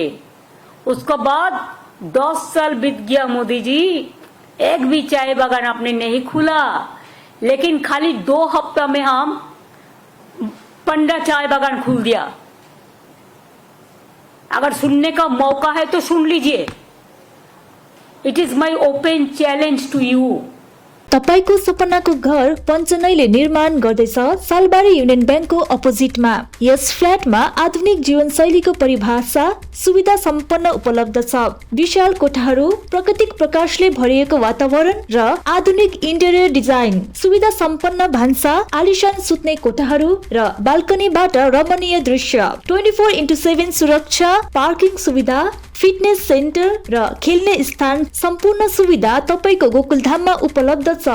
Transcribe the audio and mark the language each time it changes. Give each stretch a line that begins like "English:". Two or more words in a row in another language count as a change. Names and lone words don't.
Hindi: उसके बाद 10 साल बीत गया मोदी जी, एक भी चाय बागान आपने नहीं खुला, लेकिन खाली 2 हफ्ता में हम 15 चाय बागान खोल दिया। अगर सुनने का मौका है तो सुन लीजिए।
English: It is my open challenge to you.
Nepali: तपाईको सपनाको घर पञ्चनैले निर्माण गर्दैछ सालबारी युनियन ब्याङ्कको अपोजिटमा। यस फ्ल्याटमा आधुनिक जीवनशैलीको परिभाषा सुविधा सम्पन्न उपलब्ध छ। विशाल कोठाहरू, प्राकृतिक प्रकाशले भरिएको वातावरण र आधुनिक
English: interior design,
Nepali: सुविधा सम्पन्न भान्सा, आलिशान सुत्ने कोठाहरू र बाल्कनीबाट रमणीय दृश्य, 24/7 सुरक्षा, पार्किङ सुविधा,
English: fitness center
Nepali: र खेल्ने स्थान, सम्पूर्ण सुविधा तपाईको गोकुलधाममा उपलब्ध छ।